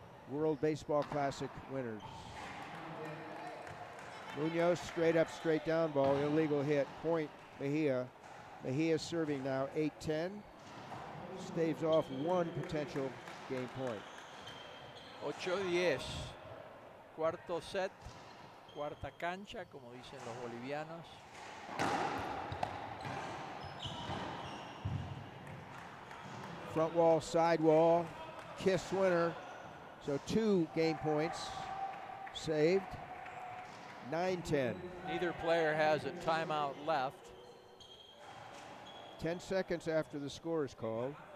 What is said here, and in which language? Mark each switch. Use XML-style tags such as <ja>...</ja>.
<en>World Baseball Classic winners. Munoz, straight up, straight down ball, illegal hit, point Mejía. Mejía serving now 8-10, staves off one potential game point.</en> <es>8-10, cuarto set, cuarta cancha, como dicen los bolivianos.</es> <en>Front wall, side wall, kiss winner, so 2 game points saved. 9-10. Neither player has a timeout left. 10 seconds after the score is called.</en>